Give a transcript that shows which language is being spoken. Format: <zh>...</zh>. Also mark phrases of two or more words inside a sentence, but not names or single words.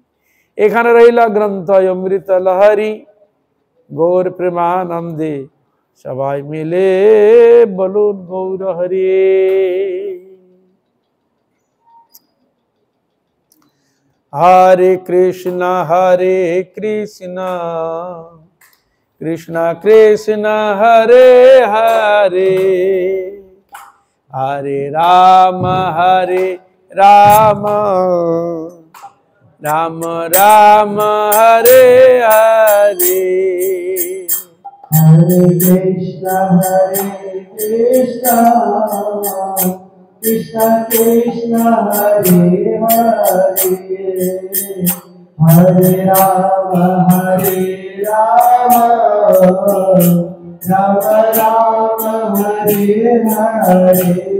<bn>এখানে রইল গ্রন্থ অমৃত লহরী গৌর প্রেমানন্দে সবাই মিলে বলুন গৌর হরি।</bn> <sa>হরে কৃষ্ণ কৃষ্ণ কৃষ্ণ হরে হরে, হরে রাম রাম রাম হরে হরে। हरे कृष्ण, कृष्ण कृष्ण, हरे हरे, हरे राम, राम राम, हरे हरे.</sa>